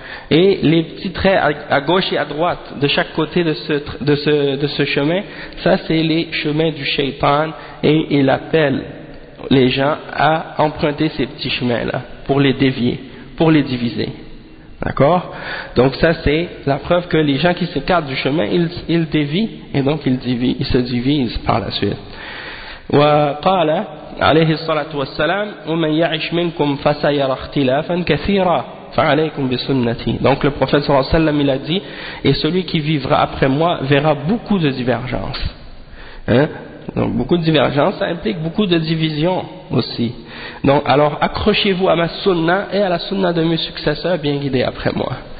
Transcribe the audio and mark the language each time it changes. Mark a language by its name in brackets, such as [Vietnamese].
[French] Et les petits traits à gauche et à droite, de chaque côté de ce chemin, ça c'est les chemins du shaytan, et il appelle les gens à emprunter ces petits chemins-là, pour les dévier, pour les diviser. D'accord? Donc ça c'est la preuve que les gens qui s'écartent du chemin, ils dévient, et donc ils se divisent par la suite. [Arabic] وقال عليه الصلاة والسلام ومن يعش منكم فسيرى اختلافا كثيرا فعليكم بسنتي. [French] Donc le prophète [Arabic] صلى الله عليه وسلم [French] il a dit, et celui qui vivra après moi verra beaucoup de divergences. Hein? Donc beaucoup de divergences, ça implique beaucoup de divisions aussi. Donc alors accrochez-vous à ma sunna et à la sunna de mes successeurs bien guidés après moi.